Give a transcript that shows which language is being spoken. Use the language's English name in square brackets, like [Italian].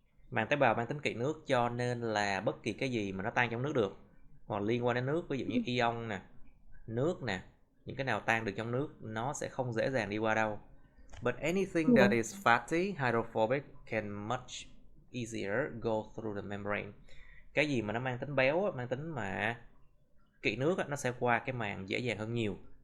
[Vietnamese] Màng tế bào mang tính kỵ nước cho nên là bất kỳ cái gì mà nó tan trong nước được hoặc liên quan đến nước, ví dụ như ion nè, nước nè, những cái nào tan được trong nước nó sẽ không dễ dàng đi qua đâu. [English] But anything that is fatty, hydrophobic can much easier go through the membrane. [Vietnamese] Cái gì mà nó mang tính béo, mang tính mà kỵ nước nó sẽ qua cái màng dễ dàng hơn nhiều.